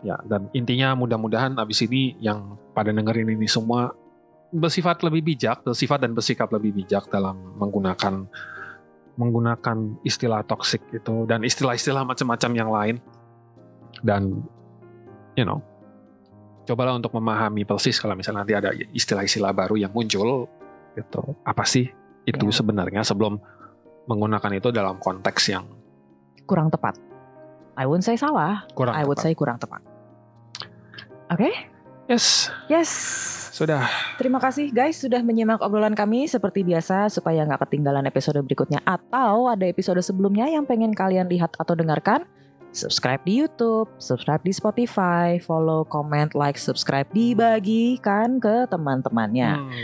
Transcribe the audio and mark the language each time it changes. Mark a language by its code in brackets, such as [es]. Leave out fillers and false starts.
[id] Ya, dan intinya mudah-mudahan abis ini yang pada dengerin ini semua bersifat dan bersikap lebih bijak dalam menggunakan istilah toksik itu dan istilah-istilah macam-macam yang lain. Dan cobalah untuk memahami persis kalau misalnya nanti ada istilah-istilah baru yang muncul gitu, apa sih itu sebenarnya, sebelum menggunakan itu dalam konteks yang kurang tepat. [en] I wouldn't say [id] salah, [en] I would say [id] kurang tepat. Oke? [en] Yes. [id] Sudah. Terima kasih guys sudah menyimak obrolan kami seperti biasa. Supaya gak ketinggalan episode berikutnya atau ada episode sebelumnya yang pengen kalian lihat atau dengarkan, subscribe di YouTube, subscribe di Spotify, follow, comment, like, subscribe, dibagikan ke teman-temannya.